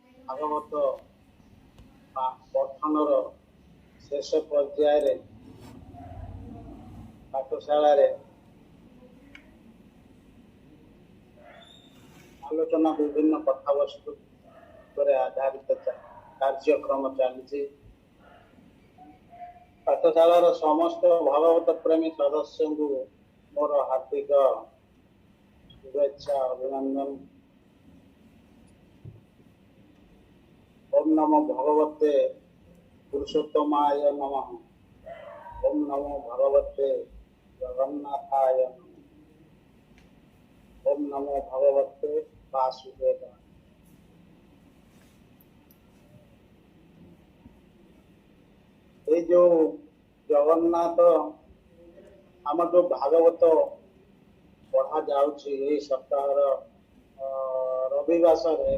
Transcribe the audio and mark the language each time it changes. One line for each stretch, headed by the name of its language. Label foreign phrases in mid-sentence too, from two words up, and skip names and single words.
Odia: ଭାଗବତ ପଠନର ଶେଷ ପର୍ଯ୍ୟାୟରେ ପାଠଶାଳାରେ ଆଲୋଚନା ବିଭିନ୍ନ କଥାବସ୍ତୁ ଉପରେ ଆଧାରିତ କାର୍ଯ୍ୟକ୍ରମ ଚାଲିଛି। ପାଠଶାଳାର ସମସ୍ତ ଭାଗବତ ପ୍ରେମୀ ସଦସ୍ୟଙ୍କୁ ମୋର ହାର୍ଦ୍ଦିକ ଶୁଭେଚ୍ଛା ଅଭିନନ୍ଦନ।
Sanskrit: ओम नमो भगवते पुरुषोत्तमाय नमः। ओम नमो भगवते जगन्नाथाय नमः। ओम नमो भगवते वासुदेवाय।
Odia: ଏ ଯୋ ଜଗନ୍ନାଥ ଆମ ଯୋ ଭାଗବତ ପଢ଼ା ଯାଉଛି ଏ ସପ୍ତାହ ରବିବାସ